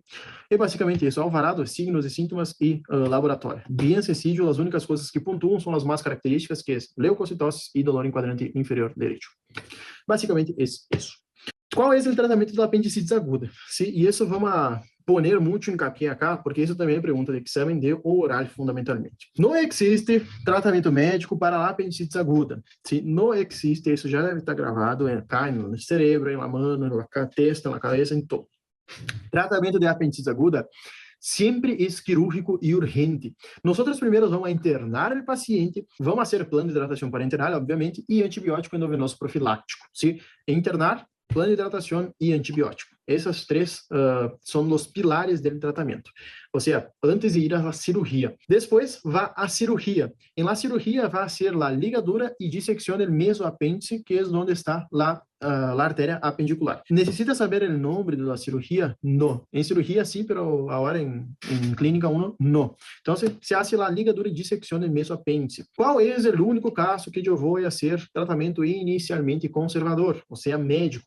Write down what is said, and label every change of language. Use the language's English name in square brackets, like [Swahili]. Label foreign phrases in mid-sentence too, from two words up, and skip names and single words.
[Portuguese] É basicamente isso, Alvarado, signos e sintomas e laboratório. Bem sencillo, as únicas coisas que pontuam são as mais características, que é leucocitose e dolor em quadrante inferior direito. Basicamente é isso. Qual é o tratamento da [Spanish] apendicitis aguda? [Portuguese] Sim, e isso [Spanish] vamos a poner [Portuguese] muito [Spanish] hincapié acá, [Portuguese] porque isso também é pergunta de exame de oral, fundamentalmente. Não existe tratamento médico para a [Spanish] apendicitis aguda. [Portuguese] Sim, não existe, isso já deve estar gravado acá no cérebro, na mão, na testa, na cabeça, em todo. Tratamento de [Spanish] apendicitis aguda [Portuguese] sempre é quirúrgico e urgente. Nós primeiro [Spanish] vamos a internar [Portuguese] o paciente, vamos fazer plano de hidratação parenteral, obviamente, e antibiótico endovenoso profiláctico. [Spanish] ¿Sí? [Portuguese] Internar, plano de hidratação e antibiótico. Essas três são os pilares do tratamento. Ou seja, antes de ir à cirurgia. Depois, vai à cirurgia. Em la cirurgia, vai ser a ligadura e dissecção do mesoapêndice, que é onde está a artéria apendicular. [Spanish] ¿Necesita saber el nombre de la cirugía? No. En cirugía sí, pero ahora en clínica 1, no. Entonces, se hace la ligadura y disección del mesoapéndice. ¿Cuál es el único caso que yo voy a hacer tratamento inicialmente conservador? O sea, médico.